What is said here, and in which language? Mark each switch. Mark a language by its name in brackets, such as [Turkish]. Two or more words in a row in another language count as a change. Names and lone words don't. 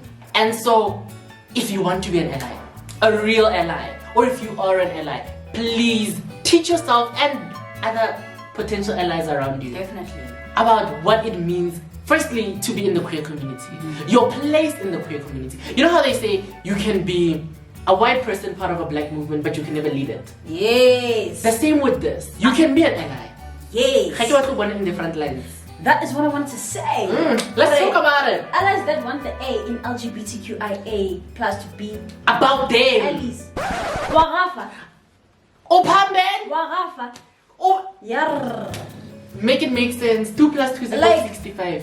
[English] And so, if you want to be an ally, a real ally, or if you are an ally, please teach yourself and other potential allies around you Definitely. about what it means, firstly, to be in the queer community, your place in the queer community. You know how they say you can be a white person part of a black movement, but you can never lead it? Yes. The same with this. You can be an ally. Yes. [Tswana] Ga ke batla go bona [English] in the front lines. That is what I wanted to say. Let's talk about it. Allies that want the A in LGBTQIA plus to be About them. allies. Warafa. Opamben. Warafa. Oh, Yar. make it make sense. 2 plus 2 is equal to 65.